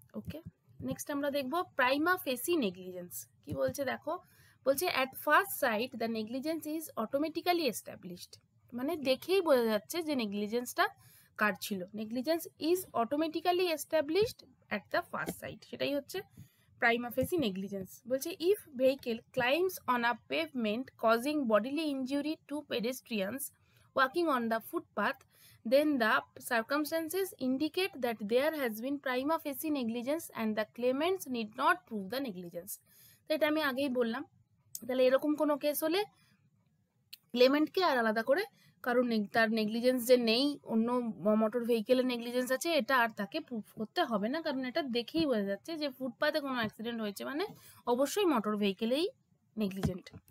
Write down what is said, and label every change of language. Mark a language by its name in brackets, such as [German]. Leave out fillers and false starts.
[Bangla] ওকে, next আমরা দেখব prima ফেসি negligence. কি বলছে দেখো, বলছে [English] at first sight the negligence is automatically established, [Bangla] মানে দেখেই বোঝা যাচ্ছে যে নেগলিজেন্সটা কার ছিল, [English] negligence is automatically established at the first sight, [Bangla] সেটাই হচ্ছে প্রাইমা ফেসি নেগলিজেন্স। বলছে [English] If vehicle climbs on a pavement causing bodily injury to pedestrians walking on the footpath, then the circumstances indicate that there has been prima facie negligence and the claimants need not prove the negligence। [Bangla] তো এটা আমি আগেই বললাম। তাহলে এরকম কোনো case হলে ক্লেমেন্টকে আর আলাদা করে কারণ তার নেগলিজেন্স যে নেই, অন্য মোটর ভেহিকেলের নেগলিজেন্স আছে, এটা আর তাকে প্রুফ করতে হবে না, কারণ এটা দেখেই বোঝা যাচ্ছে যে ফুটপাতে কোনো অ্যাক্সিডেন্ট হয়েছে মানে অবশ্যই মোটর ভেহিকেলেই নেগলিজেন্ট।